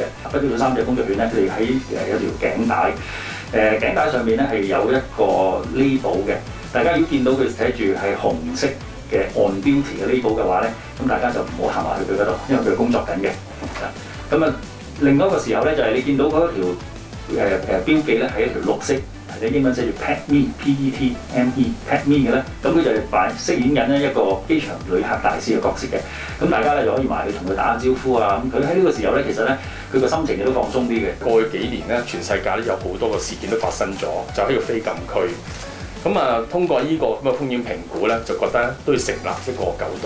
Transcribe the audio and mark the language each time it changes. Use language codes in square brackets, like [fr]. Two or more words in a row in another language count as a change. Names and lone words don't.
[yue] 不過3隻工作犬咧，佢哋喺有條頸帶，頸帶上面咧係有一個 label 嘅。大家如果見到佢寫住係紅色嘅 [en] on duty [yue] 嘅 label 嘅話咧，咁大家就唔好行埋去佢嗰度，因為佢係工作緊嘅。咁啊，另外一個時候咧就係你見到嗰條標記咧係一條綠色，或者英文寫住 [en] Pet Me P-E-T-M-E Pet Me [yue] 嘅咧，咁佢就係飾演緊咧一個機場旅客大使嘅角色嘅。咁大家咧就可以埋去同佢打下招呼啊。咁佢喺呢個時候咧，其實咧佢個心情亦都放鬆啲嘅。過去幾年咧，全世界咧有好多個事件都發生咗，就喺個非禁區。咁啊，通過呢個咁嘅風險評估咧，就覺得都要成立一個狗隊。